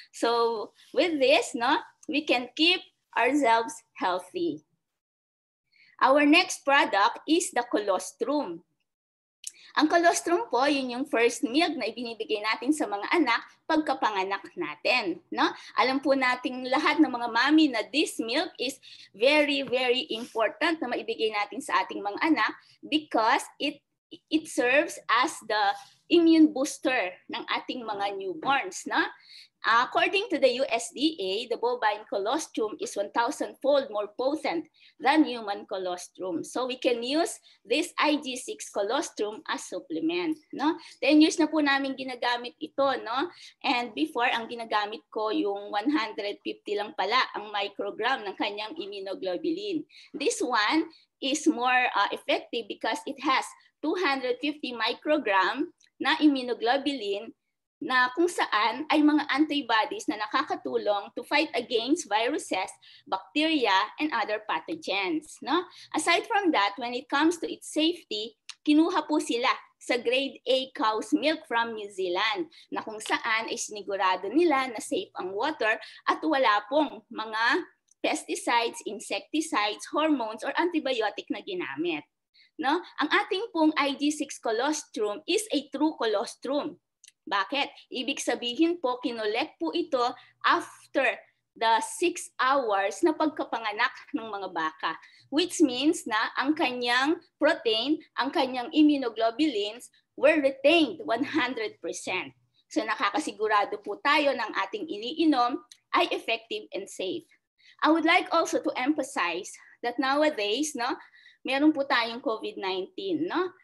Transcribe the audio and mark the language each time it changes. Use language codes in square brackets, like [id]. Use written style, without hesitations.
[en] So with this, no, we can keep ourselves healthy. Our next product is the colostrum. [tl] Ang colostrum po, yun yung first milk na ibinibigay natin sa mga anak pagkapanganak natin. [en] No? [tl] Alam po nating lahat ng mga mami na [en] this milk is very, very important [tl] na maibigay natin sa ating mga anak [en] because it serves as the immune booster ng ating mga newborns. No? According to the USDA, the bovine colostrum is 1,000-fold more potent than human colostrum. So we can use this IG6 colostrum as supplement. [tl] No? 10 years na po namin ginagamit ito. No? And before, ang ginagamit ko yung 150 lang pala ang microgram ng kanyang immunoglobulin. [en] This one is more effective because it has 250 microgram na immunoglobulin [tl] na kung saan ay mga antibodies na nakakatulong [en] to fight against viruses, bacteria, and other pathogens. No? Aside from that, when it comes to its safety, [tl] kinuha po sila [en] sa grade A cow's milk from New Zealand [tl] na kung saan ay sinigurado nila na safe ang water at wala pong mga [en] pesticides, insecticides, hormones, or antibiotic na ginamit. No? [tl] Ang ating pong [en] IG6 colostrum is a true colostrum. [tl] Bakit? Ibig sabihin po, kinolek po ito after the 6 hours na pagkapanganak ng mga baka. [en] Which means na [tl] ang kanyang protein, ang kanyang immunoglobulins [en] were retained 100%. [tl] So nakakasigurado po tayo ng ating iniinom ay [en] effective and safe. I would like also to emphasize that nowadays, no, [tl] meron po tayong COVID-19, [en] no?